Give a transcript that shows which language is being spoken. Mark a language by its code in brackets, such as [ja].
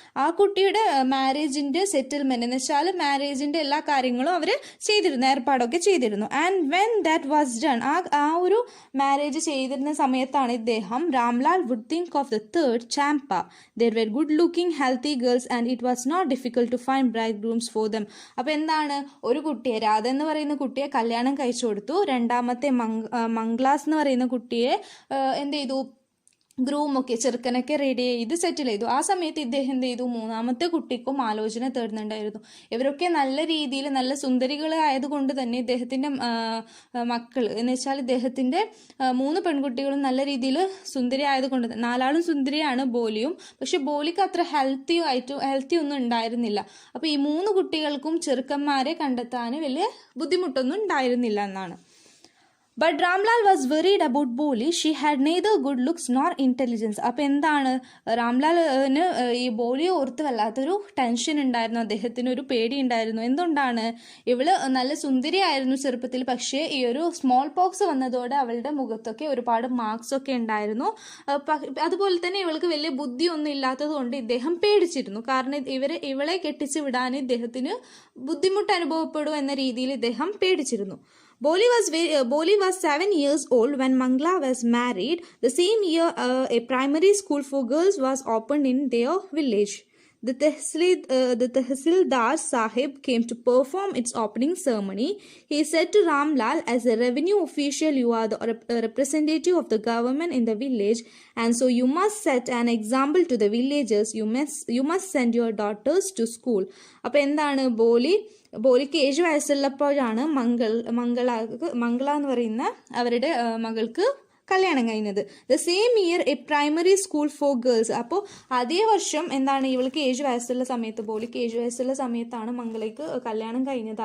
[ml] ആ കുട്ടിയുടെ മാരേജിന്റെ സെറ്റിൽമെന്റ് എന്ന് വെച്ചാൽ മാരേജിന്റെ എല്ലാ കാര്യങ്ങളും അവർ ചെയ്തിരുന്നു, ഏർപ്പാടൊക്കെ ചെയ്തിരുന്നു. [en] and when that was done, [ml] ആ ഒരു മാരേജ് ചെയ്തിരുന്ന സമയത്താണ് ഇദ്ദേഹം [en] Ramlal would think of the third, Champa. There were good looking healthy girls and it was not difficult to find bridegrooms for them. [ml] അപ്പോൾ എന്താണ്, ഒരു കുട്ടിയെ, രാധ എന്ന് പറയുന്ന കുട്ടിയെ കല്യാണം കഴിച്ചു കൊടുത്തു. രണ്ടാമത്തെ മംഗ്ലാസ് എന്ന് പറയുന്ന കുട്ടിയെ എന്ത് ചെയ്തു, ഗ്രൂമൊക്കെ ചെറുക്കനൊക്കെ റെഡി ചെയ്ത് സെറ്റിൽ ചെയ്തു. ആ സമയത്ത് ഇദ്ദേഹം എന്ത് ചെയ്തു, 3ാമത്തെ കുട്ടിക്കും ആലോചന തേടുന്നുണ്ടായിരുന്നു. ഇവരൊക്കെ നല്ല രീതിയിൽ നല്ല സുന്ദരികളായതുകൊണ്ട് തന്നെ ഇദ്ദേഹത്തിന്റെ മക്കൾ എന്ന് വെച്ചാൽ ഇദ്ദേഹത്തിന്റെ 3 പെൺകുട്ടികളും നല്ല രീതിയിൽ സുന്ദരി ആയതുകൊണ്ട്, 4ആളും സുന്ദരിയാണ് ബോലിയും. പക്ഷെ ബോലിക്ക് അത്ര ഹെൽത്തി ഒന്നും ഉണ്ടായിരുന്നില്ല. അപ്പൊ ഈ 3 കുട്ടികൾക്കും ചെറുക്കന്മാരെ കണ്ടെത്താൻ വലിയ ബുദ്ധിമുട്ടൊന്നും ഉണ്ടായിരുന്നില്ല എന്നാണ്. [en] But Ramlal was worried about Boli. She had neither good looks nor intelligence. [ml] അപ്പോൾ എന്താണ്, റാംലാലിന് ഈ ബോലിയെ ഓർത്ത് വല്ലാത്തൊരു ടെൻഷൻ ഉണ്ടായിരുന്നു, അദ്ദേഹത്തിന് ഒരു പേടി ഉണ്ടായിരുന്നു. എന്തുകൊണ്ടാണ്, ഇവള് നല്ല സുന്ദരിയായിരുന്നു ചെറുപ്പത്തിൽ, പക്ഷേ ഈ ഒരു സ്മോൾ പോക്സ് വന്നതോടെ അവളുടെ മുഖത്തൊക്കെ ഒരുപാട് മാർക്സ് ഒക്കെ ഉണ്ടായിരുന്നു. അതുപോലെ തന്നെ ഇവൾക്ക് വലിയ ബുദ്ധിയൊന്നും ഇല്ലാത്തത് കൊണ്ട് ഇദ്ദേഹം പേടിച്ചിരുന്നു. കാരണം ഇവളെ കെട്ടിച്ചു വിടാൻ ഇദ്ദേഹത്തിന് ബുദ്ധിമുട്ട് അനുഭവപ്പെടും എന്ന രീതിയിൽ ഇദ്ദേഹം പേടിച്ചിരുന്നു. [en] Boli was 7 years old when Mangla was married. The same year, a primary school for girls was opened in their village. The Tehsildar Sahib came to perform its opening ceremony. He said to Ramlal, as a revenue official, you are the representative of the government in the village, and so you must set an example to the villagers. You must send your daughters to school. [ml] അപ്പോൾ എന്താണ്, ബോലി ബോലിക്ക് 7 വയസ്സുള്ളപ്പോഴാണ് മംഗള എന്ന് പറയുന്ന അവരുടെ മകൾക്ക് കല്യാണം കഴിഞ്ഞത്. [en] The same year a primary school for girls. [ml] അപ്പോൾ അതേ വർഷം എന്താണ് ഇവൾക്ക് 7 വയസ്സുള്ള സമയത്ത്, ബോലിക്ക് 7 വയസ്സുള്ള സമയത്താണ് മംഗളയ്ക്ക് കല്യാണം കഴിഞ്ഞത്.